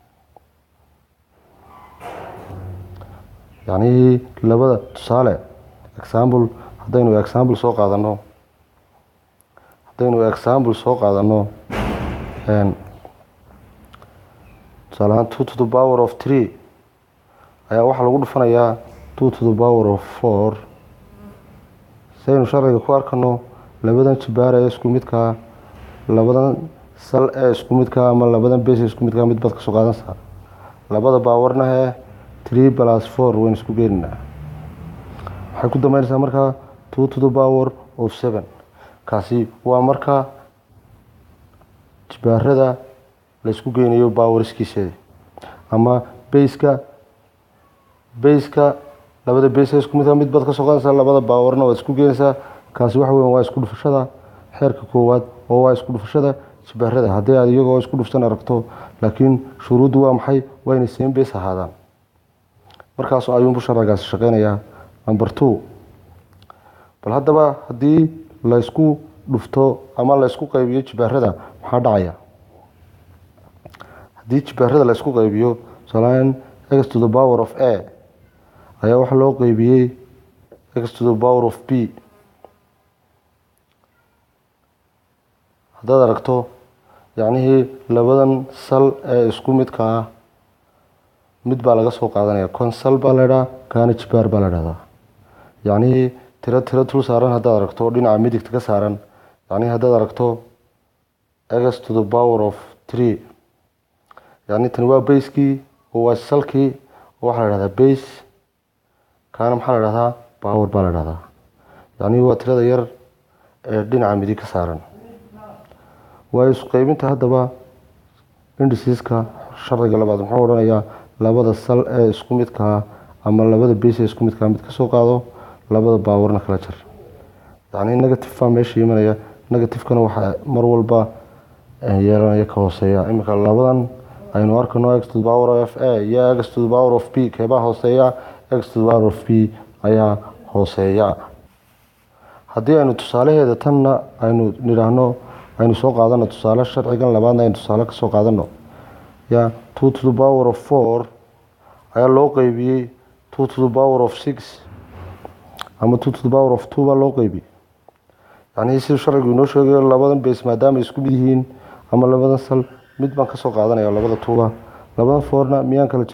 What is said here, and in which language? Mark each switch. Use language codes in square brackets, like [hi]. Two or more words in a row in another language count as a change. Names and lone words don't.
[so] yacni labada tusaale example haddaynu example soo qaadano tusaale ahaan [en] 2 to the power of 3 [so] ayaa waxaa lagu dhufanayaa [en] 2 to the power of 4. [so] saynu sharciga ku arkano labadan jibaar ee isku midka ah labadan sal ee isku midka ah ama labadan base ee isku midka ah mid baad ka soo qaadanaysaa, labada powerna 3 plus 4 waynu isku geenaynaa. waxay ku dambeynaysaa markaa [en] 2 to the power of 7. [so] kaasi waa marka jibaarada la isku geynayo powerskiisa ama base-ka labada base ee isku midka mid baad ka soo qaadanaysaa, labada powerna waad isku geenaysaa. kaasi waxa weeyaan waa isku dhufashada xeerka koowaad oo waa isku dhufashada jibaarada haddii aad iyagoo isku dhufsan aragto, laakiin shuruuddu waa maxay? waa inay [en] same base [so] ahaadaan. markaas ayuunbu sharcigaasi shaqeynayaa. number 2 bal haddaba haddii la isku dhufto ama la isku qaybiyo jibaarada maxaa dhacaya? haddii jibaarada la isku qaybiyo tusaale [en] x to the power of a [so] ayaa waxaa loo qaybiyey [en] x to the power of b. [so] haddaad aragto yacnihii labadan sal ee isku midka ah mid baa laga soo qaadanaya, kon sal baa la idhaha kaana jibaar baa la dhahdaa. yacnihii tiro tul saaran haddaad aragto dhinaca midigta ka saaran, yacnihii haddaad aragto [en] x to the power of 3 [so] yacni tani waa base-kii oo waa salkii oo waxaa la dhahdaa base, kaana maxaa la dhahdaa power baa la dhahdaa. yacnihii waa tirada yar ee dhinaca midig ka saaran. waa isku qaybinta haddaba indiceska sharciga labaad muxuu odhanayaa labada sal ee isku midka ah ama labada base ee isku midka mid ka soo qaado, labada powerna kala jar. yacni negative baa meesha imanaya, negative-kana waxaa mar walba yeelanaya ka hooseeya. iminka labadan aynu arkano [en] x to the power of a [so] iyo [en] x to the power of b [so] keebaa hooseeya? [en] x to the power of b [so] ayaa hooseeya. haddii aynu tusaalaheeda tanna aynu nidhaahno aynu soo qaadano tusaale sharcigan labaadna aynu tusaale ka soo qaadano [en] 2 to the power of 4 [so] ayaa loo qaybiyey [en] 2 to the power of 6 [so] ama [en] 2 to the power of 2 [so] baa loo qaybiyey. yacnii siduu sharcigu inoo sheegayo labadan base maadaama ay isku mid yihiin ama labadan sal mid baan ka soo qaadanaya labada 2 labadan 4na miyaan kala